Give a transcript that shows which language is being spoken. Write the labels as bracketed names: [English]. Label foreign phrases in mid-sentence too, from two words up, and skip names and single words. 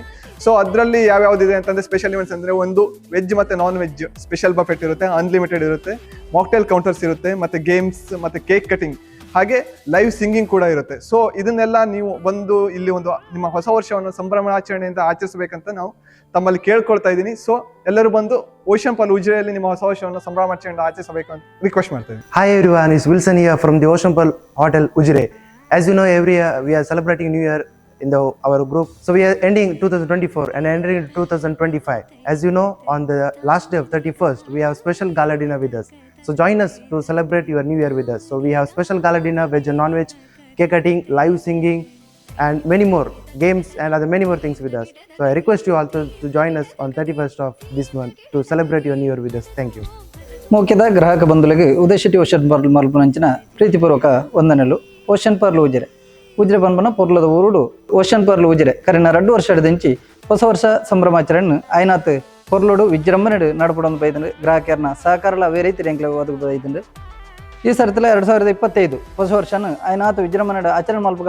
[Kannada] ಸೊ ಅದರಲ್ಲಿ ಯಾವ್ಯಾವುದಿದೆ ಅಂತಂದರೆ [English] special events [Kannada] ಅಂದರೆ ಒಂದು ವೆಜ್ ಮತ್ತು [English] non veg special buffet [Kannada] ಇರುತ್ತೆ, ಅನ್ಲಿಮಿಟೆಡ್ ಇರುತ್ತೆ, [English] mocktail counters [Kannada] ಇರುತ್ತೆ, ಮತ್ತು ಗೇಮ್ಸ್ ಮತ್ತು [English] cake cutting, [Kannada] ಹಾಗೆ [English] live singing [Kannada] ಕೂಡ ಇರುತ್ತೆ. ಸೊ ಇದನ್ನೆಲ್ಲ ನೀವು ಇಲ್ಲಿ ಒಂದು ನಿಮ್ಮ ಹೊಸ ವರ್ಷವನ್ನು ಸಂಭ್ರಮಾಚರಣೆಯಿಂದ ಆಚರಿಸಬೇಕಂತ ನಾವು ತಮ್ಮಲ್ಲಿ ಕೇಳ್ಕೊಳ್ತಾ ಇದ್ದೀನಿ. ಸೊ ಎಲ್ಲರೂ ಬಂದು ಓಷನ್ ಪಾಲ್ ಉಜಿರೆಯಲ್ಲಿ ನಿಮ್ಮ ಹೊಸ ವರ್ಷವನ್ನು ಸಂಭ್ರಮಾಚರಣೆಯಿಂದ ಆಚರಿಸಬೇಕು ಅಂತ ರಿಕ್ವೆಸ್ಟ್ ಮಾಡ್ತೇವೆ. [English] Hi everyone, it's Wilson here from the Ocean Pearl Hotel Ujire. As you know, every year we are celebrating New Year in our group. So we are ending 2024 and entering 2025. As you know, on the last day of 31st, we have special gala dinner with us. So join us to celebrate your New Year with us. So we have special gala dinner, veg and non-veg, cake cutting, live singing, and many more games and many more things with us. So I request you all to join us on 31st of this month to celebrate your New Year with us. Thank you. [Tulu] ಮುಖ್ಯದ ಗ್ರಾಹಕ ಬಂಧುಗಳಿಗೆ ಉದಯಶಿಟಿ ಓಷನ್ ಪರ್ಲ್ ಮಲ್ಪನಂಚಿನ ಪ್ರೀತಿಪೂರ್ವಕ ವಂದನೆಗಳು. ಓಷನ್ ಪರ್ಲ್ ಉಜಿರೆ ಬಂದ್ಬನ ಪೊರ್ಲದ ಊರುಡು ಓಷನ್ ಪರ್ಲ್ ಉಜಿರೆ ಕರಿನ 2 ವರ್ಷದಿಂಚಿ ಹೊಸ ವರ್ಷ ಸಂಭ್ರಮಾಚರಣೆ ಆಯ್ನಾತ್ ಪೊರ್ಲೋಡು ವಿಜೃಂಭಣೆ ನಡಪಡೊಂದು ಬೈದಂಡು ಗ್ರಾಹಕರನ್ನ ಸಹಕಾರಲ ಅವೇ ರೀತಿ ಎಂಕ್ಲೆ ಒದಗಿ ಬೈದಂಡು ಈ ಸರ್ತಿಲ 2025 ಹೊಸ ವರ್ಷನ ಆಯ್ನಾತ್ ವಿಜೃಂಭಣೆ ಆಚರಣೆ ಮಲ್ಪಕ